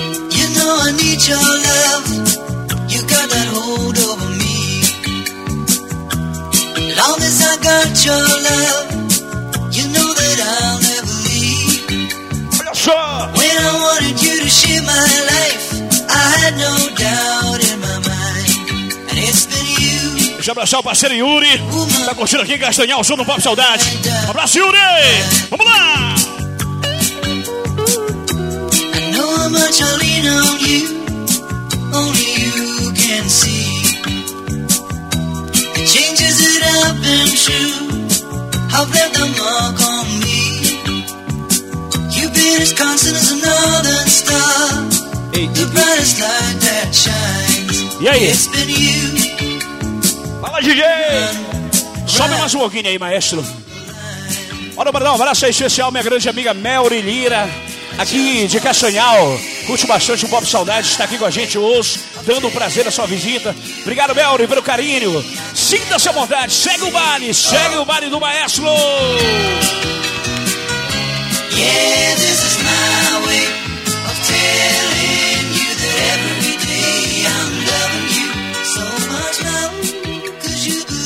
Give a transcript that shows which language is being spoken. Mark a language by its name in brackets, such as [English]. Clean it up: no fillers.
[English] You know I need your love. You got that hold over me. Long as I got your love, you know that I'll never leave. [Portuguese] Olha só. [English] When I wanted you to share my life, I had no doubt in my mind. And it's been you. [Portuguese] Deixa eu abraçar o parceiro Yuri. Tá curtindo aqui em Castanhal, sou do Pop Saudade. Um abraço, Yuri! Vamos lá! [English] I know how much I lean on you. Only you can see. The changes that have been true have left a mark on me. You've been as constant as a northern star. Hey. The brightest light that shines. [Portuguese] E aí? [English] It's been you. [Portuguese] Fala, DJ! Sobe mais um pouquinho aí, maestro. Olha, para dar um abraço aí especial, minha grande amiga Melri Lira, aqui de Castanhal. Curte bastante o Pop Saudade, está aqui com a gente hoje, dando o prazer à sua visita. Obrigado, Melri, pelo carinho. Sinta-se à vontade, segue o baile do maestro! [English] Yeah, this is my way of telling you that every day I'm loving you so much now.